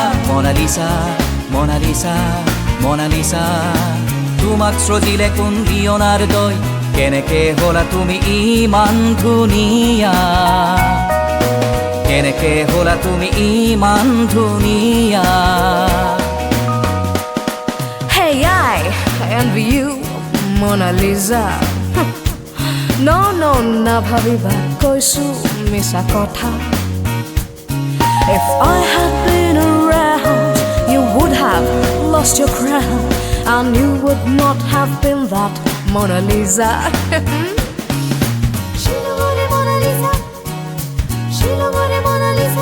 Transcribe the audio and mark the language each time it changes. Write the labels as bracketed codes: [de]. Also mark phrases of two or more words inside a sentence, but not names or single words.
[as] মনালিসা মনালিসা মনালিসা, তোমাক সজিলে কোন লিঅ'নাৰ্দই, কেনেকে হলা তুমি ইমান ধুনীয়া, কেনেকে হলা তুমি ইমান ধুনীয়া। [en] Hey, I envy you, Mona Lisa. [as] নো, না ভাবিবা কৈছু মিছা কথা. [en] If I had been around, you would have lost your crown, and you would not have been that Mona Lisa. [as] শ্বিলঙৰে মোনালিছা, শ্বিলঙৰে মোনালিছা.